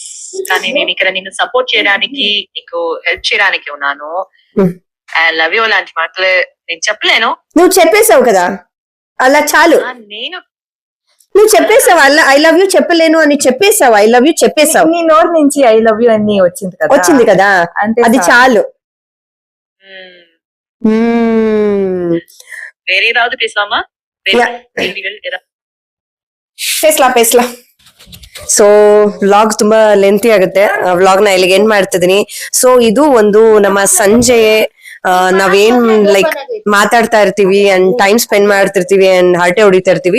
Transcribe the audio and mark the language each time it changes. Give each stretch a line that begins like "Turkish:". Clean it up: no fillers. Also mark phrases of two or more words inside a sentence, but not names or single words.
Telugu: కానీ నేను ఇక్కడ నిన్ను సపోర్ట్ చేయడానికి, నీకు హెల్ప్ చేయడానికి ఉన్నాను.
English: I love you
Telugu: లాంటి మాటలు నేను చెప్పలేను. నువ్వు చెప్పేసావు కదా, అలా చాలు. నేను నువ్వు చెప్పేసావు అలా
English: I love you
Telugu: చెప్పలేను అని చెప్పేసావు.
English: I love you చెప్పేసావు.
Telugu: నీ నోరు నుంచి
English: I love you
Telugu: అని వచ్చింది కదా, అంటే అది చాలు.
Kannada: ಬೇರೆ ಏನಾದ್ರು ಪೇಸಲಾಮಾ?
Tamil: ಪೇಸ್ಲಾ.
English: so vlog
Kannada: ತುಂಬಾ ಲೆಂತಿ ಆಗುತ್ತೆ. ವ್ಲಾಗ್ ನ ಇಲ್ಲಿಗೆ ಎಂಡ್ ಮಾಡ್ತಿದೀನಿ. ಸೊ ಇದು ಒಂದು ನಮ್ಮ ಸಂಜೆ ನಾವೇನ್ ಲೈಕ್ ಮಾತಾಡ್ತಾ ಇರ್ತೀವಿ ಅಂಡ್
English: time spend
Kannada: ಮಾಡ್ತಿರ್ತೀವಿ ಅಂಡ್ ಹರಟೆ ಹೊಡಿತಾ ಇರ್ತೀವಿ.